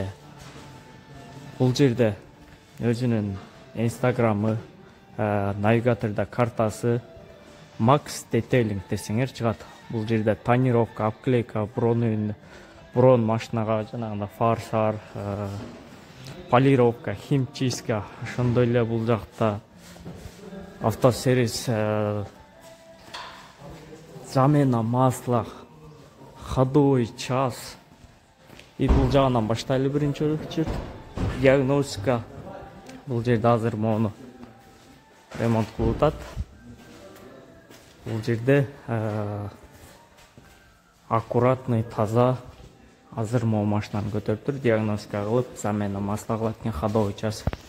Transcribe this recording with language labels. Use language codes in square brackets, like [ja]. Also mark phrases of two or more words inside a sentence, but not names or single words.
[ky] Бул жерде өзүнүн инстаграмы, навигаторда картасы Макс Детейлинг десеңер чыгат. Бул жерде тонировка, обклейка, брон машинага жанагында фар, полировка, химчистка, ошондой эле бул жакта автосервис, [ru] замена масла, ходовой час. [ky] И бул жагынан баштайлы биринчи очередь. Диагностика. Бул жерде азыр мону ремонт кылып атат. Бул жерде аккуратный, таза азыр могу машинаны көтөрүп тур, диагностика кылып, [ru] замена масла [ky] кылат экен, [ru] ходовой час.